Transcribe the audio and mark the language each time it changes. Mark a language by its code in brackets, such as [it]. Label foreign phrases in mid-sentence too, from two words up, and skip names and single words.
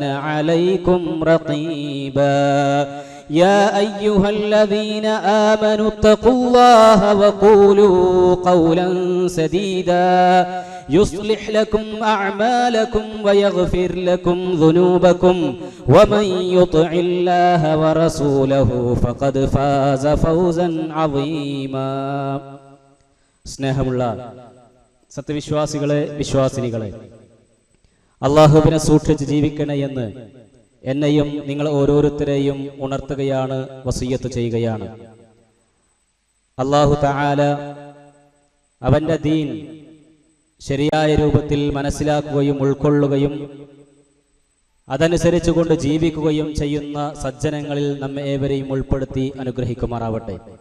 [ar] عليكم رقيبا يا أيها الذين آمنوا اتقوا الله وقولوا قولا سديدا يصلح لكم أعمالكم ويغفر لكم ذنوبكم ومن يطع الله ورسوله فقد فاز فوزا عظيما [ml] സ്നേഹമുള്ള സത്യവിശ്വാസികളെ വിശ്വാസിനികളെ അല്ലാഹുവിനെ സൂക്ഷിച്ച് ജീവിക്കണേ എന്ന് എന്നെയും നിങ്ങൾ ഓരോരുത്തരെയും ഉണർത്തുകയാണ്, വസിയ്യത്ത് ചെയ്യുകയാണ്. അല്ലാഹു തആല അവന്റെ ദീൻ ശരിയായ രൂപത്തിൽ മനസ്സിലാക്കുകയും ഉൾക്കൊള്ളുകയും അതനുസരിച്ചുകൊണ്ട് ജീവിക്കുകയും ചെയ്യുന്ന സജ്ജനങ്ങളിൽ നമ്മെ ഏവരെയും ഉൾപ്പെടുത്തി അനുഗ്രഹിക്കുമാറാവട്ടെ.